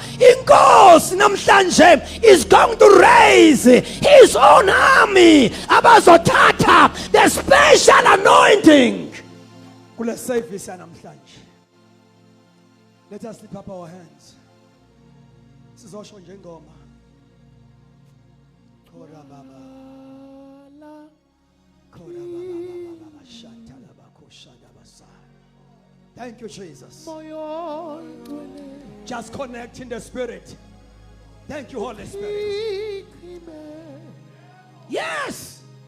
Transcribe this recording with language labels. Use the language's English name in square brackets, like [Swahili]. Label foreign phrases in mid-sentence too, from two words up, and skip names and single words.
[Zulu] Inkosi namhlanje [English] is going to raise his own army abazothatha the special anointing kule service namhlanje. Let us lift up our hands. [Zulu] Sizosho njengoma. Kora baba. Kora baba shatala bakoshada basa. [English] Thank you, Jesus. Just connect in the Spirit. Thank you, Holy Spirit. Yes.